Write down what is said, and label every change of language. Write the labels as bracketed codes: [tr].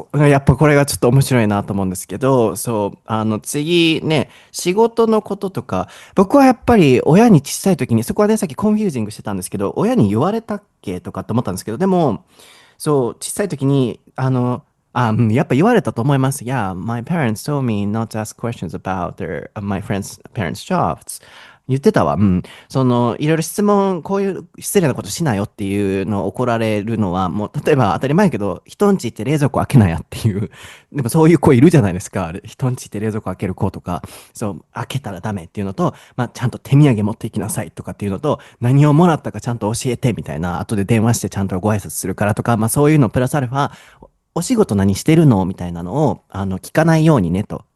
[ja] やっぱこれがちょっと面白いなと思うんですけど、そう、次ね、仕事のこととか、僕はやっぱり親に小さい時に、そこはね、さっきコンフュージングしてたんですけど、親に言われたっけとかって思ったんですけど、でも、そう、小さい時に、やっぱ言われたと思います。 [en] Yeah, my parents told me not to ask questions about my friends' parents' jobs. [ja] 言ってたわ。うん。いろいろ質問、こういう失礼なことしなよっていうのを怒られるのは、もう、例えば当たり前やけど、人んち行って冷蔵庫開けなやっていう、でもそういう子いるじゃないですか。あれ人んち行って冷蔵庫開ける子とか、そう、開けたらダメっていうのと、まあ、ちゃんと手土産持っていきなさいとかっていうのと、何をもらったかちゃんと教えてみたいな、後で電話してちゃんとご挨拶するからとか、まあそういうのプラスアルファ、お仕事何してるのみたいなのを、聞かないようにねと。